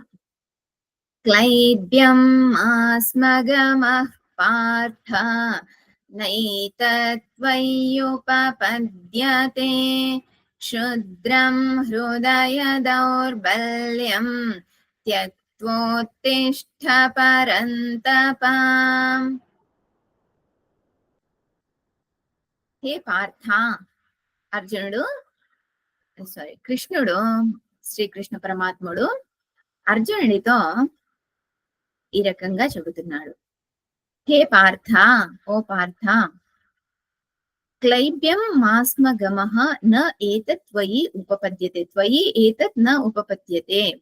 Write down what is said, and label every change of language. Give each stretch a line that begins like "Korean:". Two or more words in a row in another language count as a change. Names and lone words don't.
Sanskrit: क्लैब्यम् आस्मगमः पार्थ नैतत्त्वय्युपपद्यते क्षुद्रं हृदय दौर्बल्यं त्यक्त्वोत्तिष्ठ परन्तप। हे पार्थ,
Telugu: అర్జునుడు కృష్ణుడు శ్రీకృష్ణ పరమాత్ముడు అర్జునుడితో ఈ రకంగా చెబుతున్నాడు.
Sanskrit: హే పార్థ, ఓ పార్థ, క్లైబ్యం మాస్మగమః న ఏతత్ త్వయి ఉపపద్యతే, త్వయి ఏతత్ న ఉపపద్యతే.